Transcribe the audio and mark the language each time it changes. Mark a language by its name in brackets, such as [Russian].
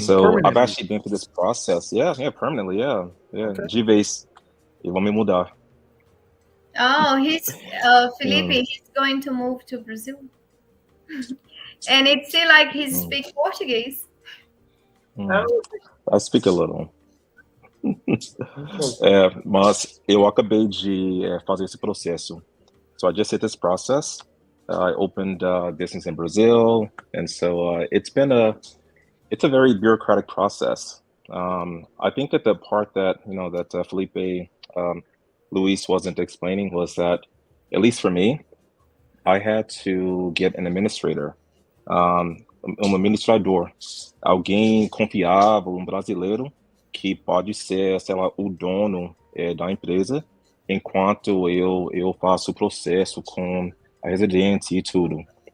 [English] So I've actually been through this process. Yeah, permanently. Yeah. Okay. [Portuguese] De vez. E vão me mudar. [English] Oh, Felipe, he's going to move to Brazil. And it's still like he speaks Portuguese. I speak a little. [Portuguese] Mas eu acabei de fazer esse processo. [English] So I just did this process. I opened business in Brazil, and so it's a very bureaucratic process. I think that the part that that Felipe Luis wasn't explaining was that, at least for me, I had to get an administrator, [Portuguese] administrador, alguém confiável, brasileiro, que pode ser, sei lá, o dono da empresa, enquanto eu faço o processo com a residência e tudo.